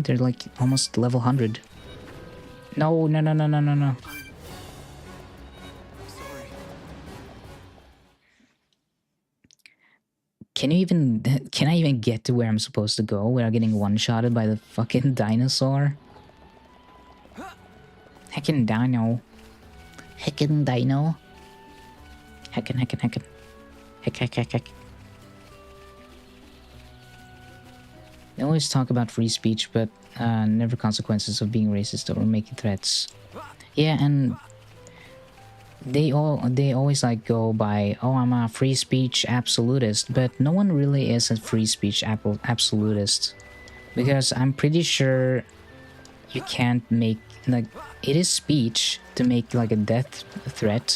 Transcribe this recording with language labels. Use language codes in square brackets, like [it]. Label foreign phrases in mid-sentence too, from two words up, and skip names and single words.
[en] They're like almost level 100. No. Can I even get to where I'm supposed to go without getting one-shotted by the fucking dinosaur? Heckin' dino. Heckin' dino. Heckin'. Heck. They always talk about free speech, but never consequences of being racist or making threats. Yeah, and they always like go by, oh, I'm a free speech absolutist, but no one really is a free speech absolutist, because I'm pretty sure you can't make, like, it is speech to make like a death threat.